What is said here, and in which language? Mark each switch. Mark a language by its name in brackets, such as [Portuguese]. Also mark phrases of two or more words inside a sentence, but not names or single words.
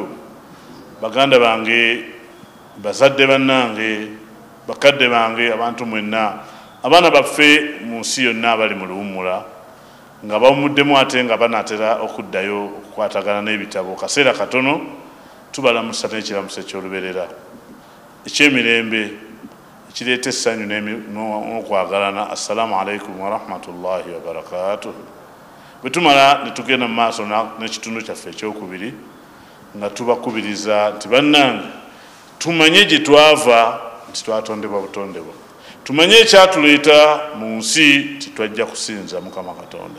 [Ganda] Baganda bange, bazadde bannange, bakadde bange, abantu mwenna, abaana baffe mu nsi yonna abali mu luwummula nga bawumuddemu ate nga banaatera okuddayo okukwatagana n'ebitabo. Kaseera katono tubalamusa n'ekiramuso eky'oluberera eky'emirembe ekireeta essanyu n'okwagalana. [Arabic] السلام عليكم ورحمة الله وبركاته. [Ganda] Bwe tumala ne tugenda mu maaso n'ekitundu kyaffe ekyokubiri nga tubakubiriza nti bannange tumanye gye twava nti twatondebwa butondebwa, tumanye ekyatuleeta mu nsi titwajja kusinza Mukama Katonda.